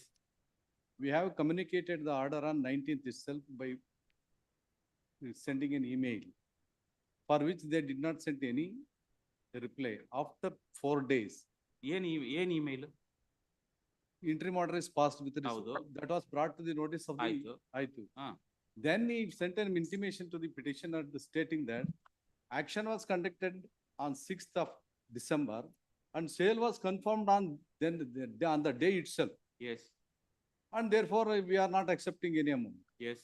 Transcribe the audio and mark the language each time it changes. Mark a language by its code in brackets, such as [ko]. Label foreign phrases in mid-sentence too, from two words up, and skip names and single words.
[en] We have communicated the order on 19th itself by sending an email, for which they did not send any reply. After 4 days, [kn] ಏನ್ email? [en] interim order is passed with [kn] ಹೌದು. [en] that was brought to the notice of the [kn] ಆಯ್ತು. ಆಯ್ತು. ಹಾ. [en] Then he sent an intimation to the petitioner stating that action was conducted on 6th of December and sale was confirmed on on the day itself. Yes. And therefore we are not accepting any amount. Yes.